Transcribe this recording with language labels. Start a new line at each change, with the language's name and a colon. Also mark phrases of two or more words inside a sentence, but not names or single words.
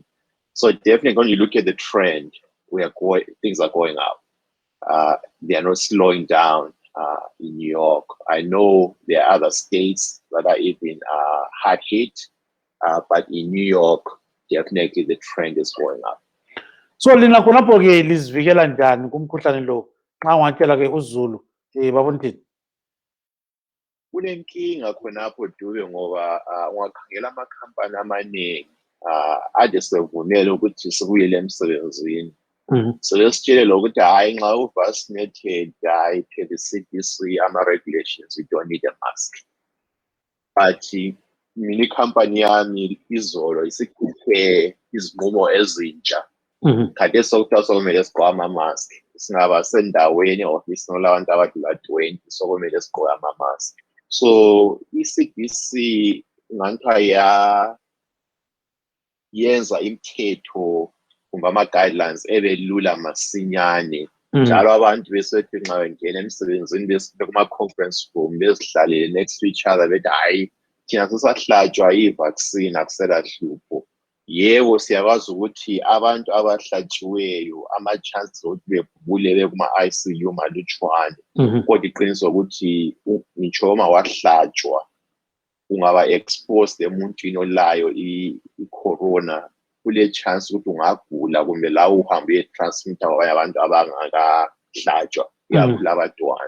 English: So definitely when you look at the trend, things are going up. They are not slowing down in New York. I know there are other states that are even hard hit, but in New York, definitely the trend is going up.
North Ndebele: So lina khonapho ke lizivikela njani kumkhuhlane lo xa ungatshela ke uZulu babonithini? Kunenkinga khonapho Dube ngoba ungakhangela amakhampani amaningi ade sevumela ukuthi sikuyele emsebenzini. So lesitshele ukuthi hayi nxa uvaccinated hayi
English: per the CDC
North Ndebele: ama-regulations
English: you don't need a mask.
North Ndebele: But mina ikhampani yami izolo isikhuphe izinqumo ezintsha. Kade sokuthiwa sokumele sigqoke ama-mask. Singaba sendaweni e-office nolabantu abadlula 20 sokumele sigqoke ama-mask. So i-CDC ngangithi yenza imithetho kumbe ama-guidelines ebelula masinyane njalo abantu besethi nxa bengena emsebenzini bekuma-conference room bezihlalele
English: next to each other
North Ndebele: bethi hayi thina sesahlatshwa i-vaccine akusela hlupho. Yebo siyakwazi ukuthi abantu abahlatshiweyo ama-chances okuthi begule bekuma-ICU malutshwane, kodwa iqiniso ukuthi ngitsho uma wahlatshwa ungaba exposed emuntwini olayo i-corona, kule chance ukuthi ungagula kumbe la uhambe uyetransmita kwabanye abantu abangakahlatshwa ikakhulu abantwana.